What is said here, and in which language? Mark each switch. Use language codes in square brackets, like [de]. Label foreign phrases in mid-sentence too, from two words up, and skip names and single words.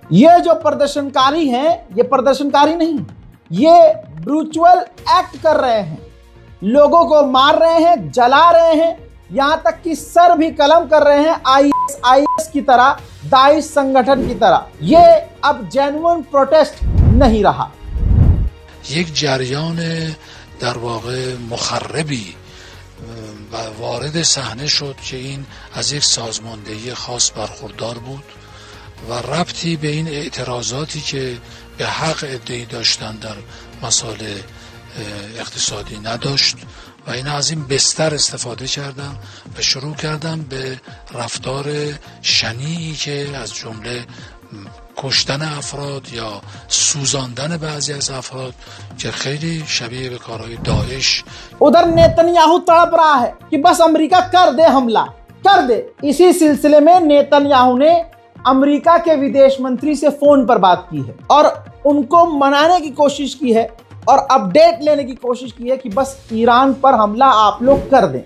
[hi] ये जो प्रदर्शनकारी हैं, ये प्रदर्शनकारी नहीं, ये [en] brutal act [hi] कर रहे हैं, लोगों को मार रहे हैं, जला रहे हैं, यहां तक कि सर भी कलम कर रहे हैं IS की तरह, दाइश संगठन की तरह। ये अब [en] genuine protest [hi] नहीं रहा। [fa] एक जریان در واقع مخربی و وارد صحنه شد که این از یک سازماندهی خاص برخوردار بود و ربطی به این اعتراضاتی که به حق ادعی داشتن در مسائل اقتصادی نداشت و اینا از این بستر استفاده کردن و شروع کردن به رفتار شنیعی که از جمله کشتن افراد یا سوزاندن بعضی از افراد که خیلی شبیه به کارهای داعش। [hi] उधर नेतन्याहू तड़प रहा है कि बस अमेरिका कर दे हमला, कर दे। इसी सिलसिले में नेतन्याहू ने अमेरिका के विदेश मंत्री से फोन पर बात की है और उनको मनाने की कोशिश की है और अपडेट लेने की कोशिश की है कि बस ईरान पर हमला आप लोग कर दें।